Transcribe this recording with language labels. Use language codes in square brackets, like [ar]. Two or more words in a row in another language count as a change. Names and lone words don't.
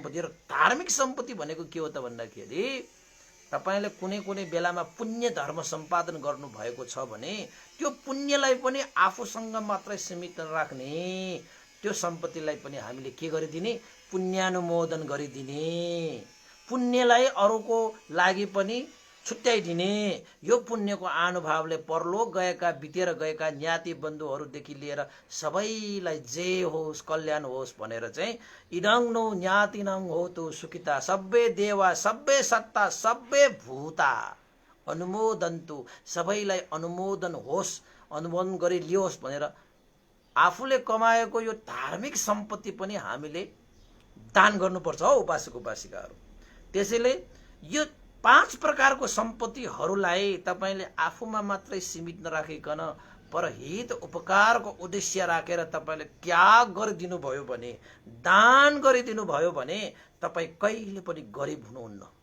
[ne] र धार्मिक सम्पत्ति भनेको के हो त भन्दाखेरि तपाईले कुनै बेलामा पुण्य धर्म सम्पादन गर्नु भएको छ भने त्यो पुण्यलाई पनि आफूसँग मात्रै सीमित नराख्ने, त्यो सम्पत्तिलाई पनि हामीले के गरिदिने, पुण्यानुमोदन गरिदिने, पुण्यलाई अरूको लागि पनि छुट्याइदिने। यो पुण्यको अनुभावले परलोक गएका, बितेर गएका ज्ञाति बन्धुहरूदेखि लिएर सबैलाई जे होस्, कल्याण होस् भनेर चाहिँ [pi] इदं नो ज्ञातिनं होतु सुखिता सब्बे देवा सब्बे सत्ता सब्बे भूता अनुमोदन्तु, [ne] सबैलाई अनुमोदन होस्, अनुमोदन गरी लियोस् भनेर आफूले कमाएको यो धार्मिक सम्पत्ति पनि हामीले दान गर्नुपर्छ हो उपासक उपासिकाहरू। त्यसैले यो 5 प्रकारको सम्पत्तिहरूलाई तपाईले आफूमा मात्रै सीमित नराखिकन परहित उपकारको उद्देश्य राखेर तपाईले त्याग गरिदिनु भयो भने, दान गरिदिनु भयो भने तपाई कहिले पनि गरिब हुनुहुन्न।